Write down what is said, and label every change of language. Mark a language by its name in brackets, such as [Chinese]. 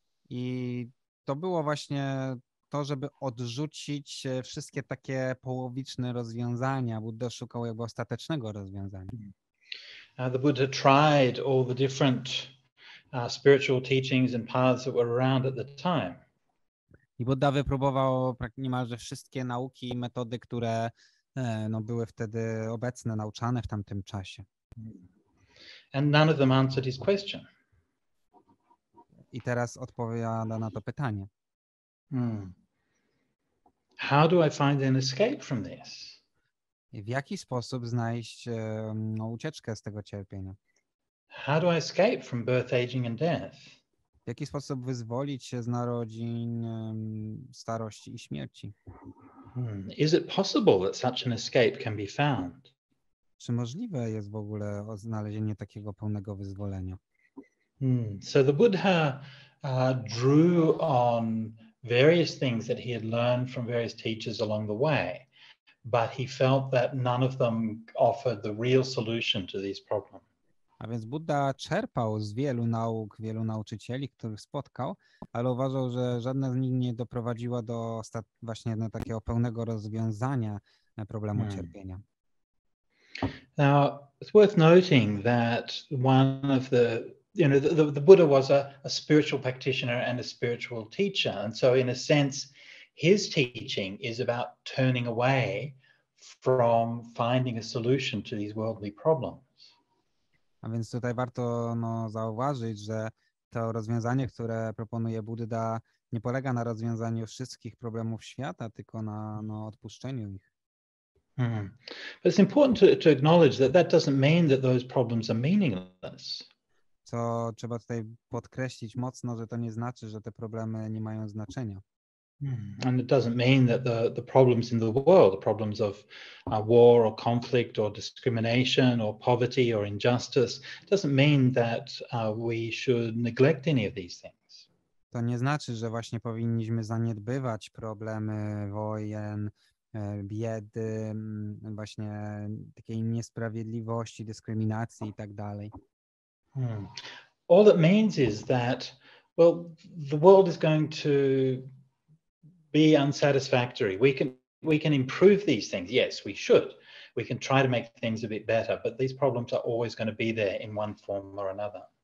[Polish] I to było właśnie to, żeby odrzucić wszystkie takie połowiczne rozwiązania. Buddha szukał jakby ostatecznego rozwiązania. [English] The Buddha tried all the different spiritual teachings and paths that were around at the time. [Polish] I Buddha wypróbował niemalże wszystkie nauki i metody, które były wtedy obecne, nauczane w tamtym czasie. [English] And none of them answered his question. [Polish] I teraz odpowiada na to pytanie. [English] How do I find an escape from this? [Polish] W jaki sposób znaleźć ucieczkę z tego cierpienia? [English] How do I escape from birth, aging and death? [Polish] W jaki sposób wyzwolić się z narodzin, starości i śmierci? [English] Is it possible that such an escape can be found? [Polish] Czy możliwe jest w ogóle znalezienie takiego pełnego wyzwolenia? [English] So the Buddha drew on various things that he had learned from various teachers along the way, but he felt that none of them offered the real solution to these problems. [Polish] A więc Buddha czerpał z wielu nauk, wielu nauczycieli, których spotkał, ale uważał, że żadna z nich nie doprowadziła do właśnie takiego pełnego rozwiązania problemu cierpienia. [English] Now, it's worth noting that one of the Buddha was a spiritual practitioner and a spiritual teacher. And so in a sense, his teaching is about turning away from finding a solution to these worldly problems. [Polish] A więc tutaj warto zauważyć, że to rozwiązanie, które proponuje Buddha, nie polega na rozwiązaniu wszystkich problemów świata, tylko na odpuszczeniu ich. [English] But it's important to acknowledge that doesn't mean that those problems are meaningless. [Polish] Co trzeba tutaj podkreślić mocno, że to nie znaczy, że te problemy nie mają znaczenia. [English] And it doesn't mean that the problems in the world, the problems of war or conflict or discrimination or poverty or injustice, doesn't mean that we should neglect any of these things. [Polish] To nie znaczy, że właśnie powinniśmy zaniedbywać problemy wojen, biedy, właśnie takiej niesprawiedliwości, dyskryminacji i tak dalej. [English] All it means is that, well, the world is going to be unsatisfactory. We can improve these things. Yes, we should. We can try to make things a bit better, but these problems are always going to be there in one form or another.